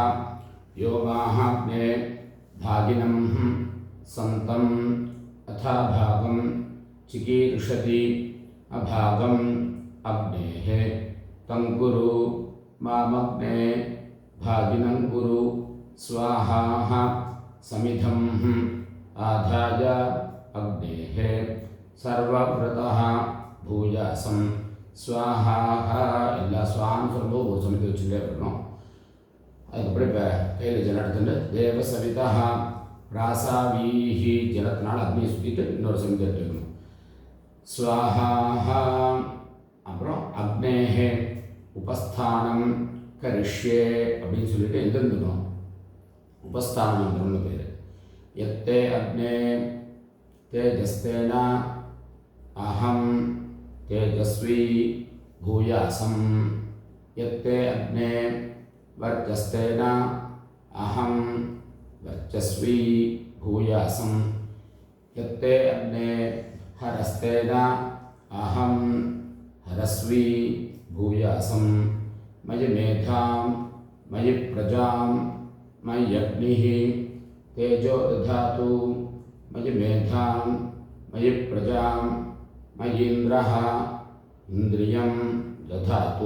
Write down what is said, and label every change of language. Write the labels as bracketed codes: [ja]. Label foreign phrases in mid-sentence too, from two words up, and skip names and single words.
[sa] यो माहाग्ने भागिनं सन्तम् अथा भागं चिकीर्षति अभागम् अग्नेः तं कुरु मामग्ने भागिनं कुरु स्वाहा. समिधं आधाय अग्नेः सर्वव्रतः भूयासं स्वाहा. [ta] எல்லா ஸ்வான்னு சொல்லும்போது ஒரு சமிதி வச்சுட்டே இருக்கணும். அதுக்கப்புறம் இப்போ கையில் ஜலம் எடுத்துட்டு [sa] देव सविता रासावीहि [ta] ஜலத்தினால் அக்னியை சுற்றிட்டு இன்னொரு சமிதி எடுத்துக்கணும். [sa] ஸ்வாஹா. [ta] அப்புறம் [sa] अग्नेहे उपस्थानं करिष्ये [ta] அப்படின்னு சொல்லிட்டு எழுந்துக்கணும். உபஸ்தான மந்திரம்னு பேர். [sa] यत्ते अग्ने तेजस्तेन अहं तेजस्वी भूयासम्. यत्ते अग्ने वर्चस्तेन अहं वर्चस्वी भूयासम्. यत्ते अग्ने हरस्तेन अहं हरस्वी भूयासं. मयि मेधां मयि प्रजां मयि अग्निः तेजो दधातु. मयि मेधां मयि प्रजां मयि इन्द्रः इन्द्रियं दधातु.